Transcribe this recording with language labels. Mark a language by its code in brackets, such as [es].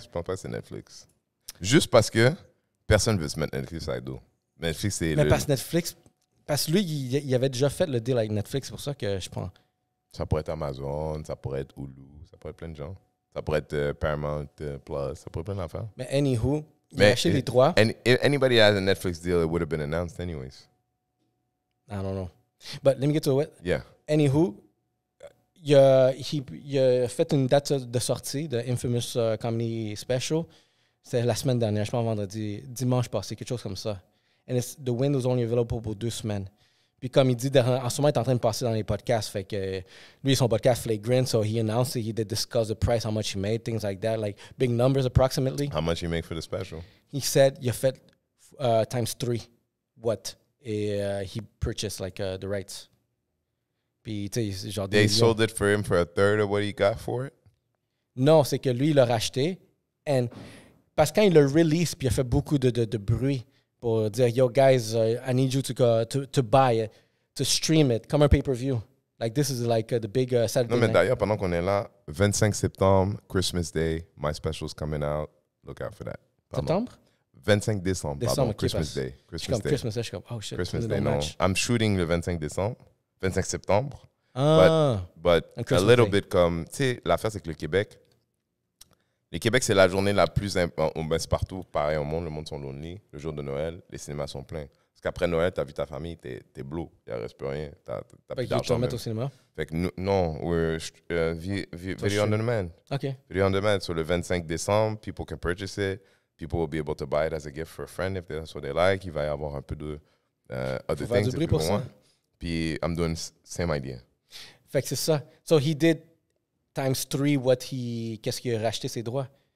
[fr] Je pense pas que c'est Netflix. Juste parce que personne ne veut se mettre Netflix à dos. Netflix, c'est parce que Netflix... Parce que lui, il avait déjà fait le deal avec Netflix. C'est pour ça que je prends... Ça pourrait être Amazon, ça pourrait être Hulu, ça pourrait être plein de gens. Ça pourrait être Paramount Plus, ça pourrait être plein d'affaires. Mais anywho, il a acheté les droits. [en] If anybody has a Netflix deal, it would have been announced anyways. I don't know. But let me get to it. Yeah. [fr] Anywho, il a fait une date de sortie de Infamous Comedy Special. C'était la semaine dernière, je pense vendredi, dimanche passé, quelque chose comme ça. [en] And the window's only available [fr] pour 2 semaines. Puis comme il dit, en ce moment, il est en train de passer dans les podcasts. Fait que lui, son podcast Flagrant, [en] so he announced it. He did discuss the price, how much he made, things like that, like big numbers approximately. How much he make for the special? He said [fr] il a fait [en] times 3 what he purchased like the rights. [fr] Puis tu sais, genre [en] they sold it for him for a third of what he got for it? [fr] Non, c'est que lui, il l'a racheté. And parce que quand il l'a release, puis il a fait beaucoup de bruit. pour dire, [en] yo, guys, I need you to buy it, to stream it, comme un pay-per-view. Like, this is like the big Saturday [fr] Non, mais [en] night. [fr] d'ailleurs, pendant qu'on est là, 25 septembre, [en] Christmas Day, my special's coming out. Look out for that. Pardon. [fr] Septembre? 25 décembre, pardon, [en] okay, Christmas Day. Christmas Day. Christmas Day, [fr] je suis comme, [en] oh shit. Christmas Day, no. I'm shooting [fr] le 25 décembre, 25 septembre. Ah. [en] But a little bit [fr] comme, tu sais, l'affaire, c'est que le Québec, c'est la journée la plus importante. C'est partout, pareil au monde, le monde sont lonely. Le jour de Noël, les cinémas sont pleins. Parce qu'après Noël, t'as vu ta famille, t'es bleu, il ne reste plus rien. T'as plus d'argent. Tu vas mettre au cinéma? Fait que non, [en] we're video on demand. OK. Video on demand. So [fr] le 25 décembre, [en] people can purchase it. People will be able to buy it as a gift for a friend if that's what they like. [fr] Il va y avoir un peu de [en] other things. [fr] Du bruit pour ça. [en] Puis I'm doing same idea. [fr] Fait que c'est ça. [en] So he did times 3 [fr] qu'est-ce qu'il a racheté ses droits.